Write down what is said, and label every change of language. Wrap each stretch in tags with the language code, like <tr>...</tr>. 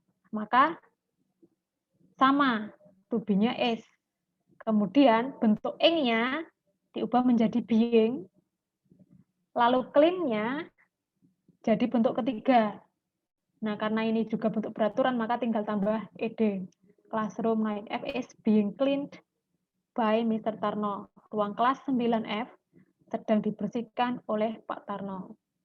<id>Maka sama, to be-nya is. Kemudian bentuk ing-nya diubah menjadi being, lalu claim-nya jadi bentuk ketiga. Nah, karena ini juga bentuk beraturan, maka tinggal tambah ed.</id> <en>Classroom 9F is being cleaned by Mr. Tarno.</en> <id>Ruang kelas 9F sedang dibersihkan oleh Pak Tarno.</id>